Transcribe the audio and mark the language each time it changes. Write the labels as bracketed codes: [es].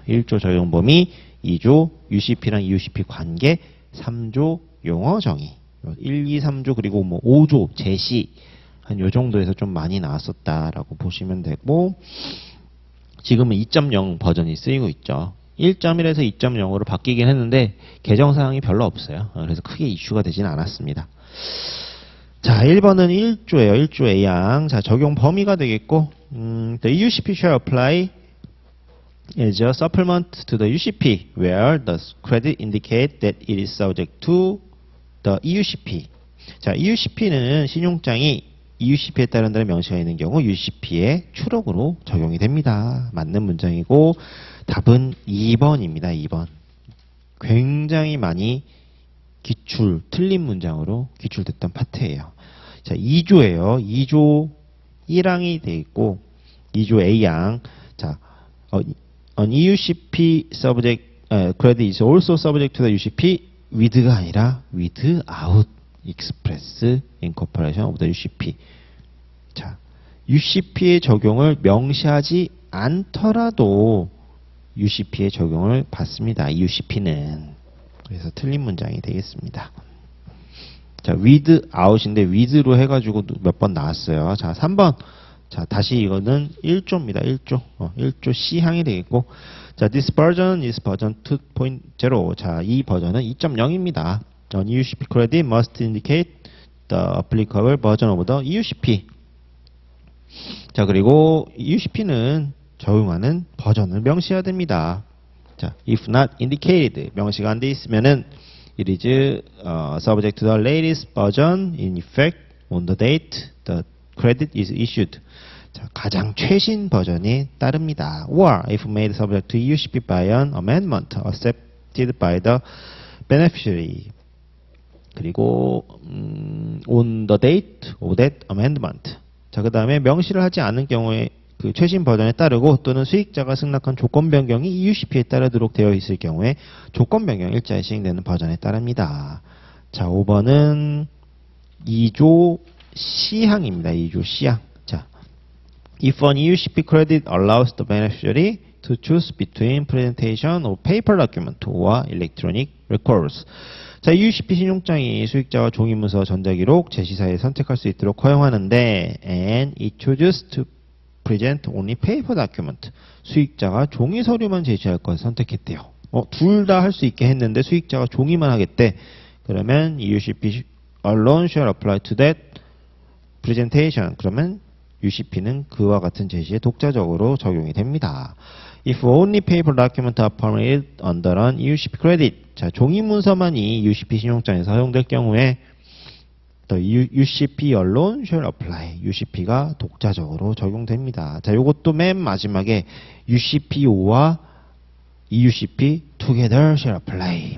[ko] 1조 적용 범위, 2조 UCP랑 EUCP 관계, 3조 용어 정의, 1, 2, 3조 그리고 뭐 5조 제시 한 요 정도에서 좀 많이 나왔었다라고 보시면 되고, 지금은 2.0 버전이 쓰이고 있죠. 1.1에서 2.0으로 바뀌긴 했는데 개정사항이 별로 없어요. 그래서 크게 이슈가 되진 않았습니다. 자, 1번은 1조예요. 1조 A항. 자, 적용 범위가 되겠고, [en] the UCP shall apply as a supplement to the UCP where the credit indicate that it is subject to the EUCP. [ko] 자, EUCP는 신용장이 EUCP에 따른다는 명시가 있는 경우 UCP의 추록으로 적용이 됩니다. 맞는 문장이고, 답은 2번입니다. 2번. 굉장히 많이 틀린 문장으로 기출됐던 파트예요. 자, 2조예요. 2조 1항이 돼 있고 2조 A항. [en] 자, an EUCP subject credit is also subject to the UCP with [ko] 가 아니라 [en] without express incorporation of the UCP. [ko] 자, UCP의 적용을 명시하지 않더라도 UCP의 적용을 받습니다. UCP는. 그래서 틀린 문장이 되겠습니다. 자, without인데 with로 해가지고 몇 번 나왔어요. 자, 3번. 자, 다시 이거는 1조입니다. 1조. 1조 C항이 되겠고, [en] 자, this version is version 2.0. [ko] 자, 이 버전은 2.0입니다. [en] An EUCP credit must indicate the applicable version of the EUCP. [ko] 자, 그리고 EUCP는 적용하는 버전을 명시해야 됩니다. [en] 자, if not indicated, [ko] 명시가 안 돼 있으면은 [en] it is subject to the latest version in effect on the date the credit is issued. [ko] 자, 가장 최신 버전이 따릅니다. [en] Or if made subject to EUCP by an amendment accepted by the beneficiary. [ko] 그리고 [en] on the date of that amendment. [ko] 자, 그 다음에 명시를 하지 않은 경우에 그 최신 버전에 따르고 또는 수익자가 승낙한 조건 변경이 EUCP에 따르도록 되어 있을 경우에 조건 변경 일자에 시행되는 버전에 따릅니다. 자, 5번은 2조 C항입니다. 2조 C항. [en] 자, if an EUCP credit allows the beneficiary to choose between presentation of paper document or electronic records. [ko] 자, EUCP 신용장이 수익자와 종이문서 전자기록 제시사에 선택할 수 있도록 허용하는데 [en] and it chooses to present only paper document. [ko] 수익자가 종이 서류만 제시할 것을 선택했대요. 둘 다 할 수 있게 했는데 수익자가 종이만 하겠대. 그러면 [en] EUCP alone shall apply to that presentation. [ko] 그러면 UCP는 그와 같은 제시에 독자적으로 적용이 됩니다. [en] If only paper document are permitted under an EUCP credit. [ko] 자, 종이 문서만이 UCP 신용장에서 사용될 경우에 [en] the UCP alone shall apply. [ko] UCP가 독자적으로 적용됩니다. 자, 요것도 맨 마지막에 UCP와 EUCP [en] together shall apply.